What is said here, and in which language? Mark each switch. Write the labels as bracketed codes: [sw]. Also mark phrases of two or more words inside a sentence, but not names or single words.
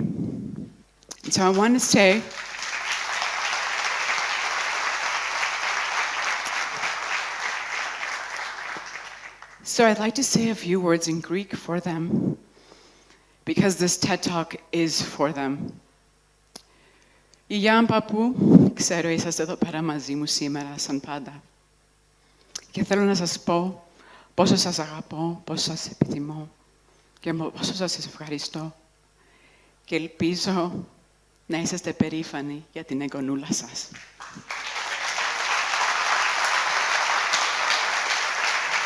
[en] And so I want to say, so I'd like to say a few words in Greek for them, because this TED Talk is for them. [el] Γιάν παππού, ξέρω είσαστε εδώ πέρα μαζί μου σήμερα σαν πάντα. Και θέλω να σας πω πόσο σας αγαπώ, πόσο σας επιθυμώ και πόσο σας ευχαριστώ. Και ελπίζω να είσαστε περήφανοι για την εγγονούλα σας.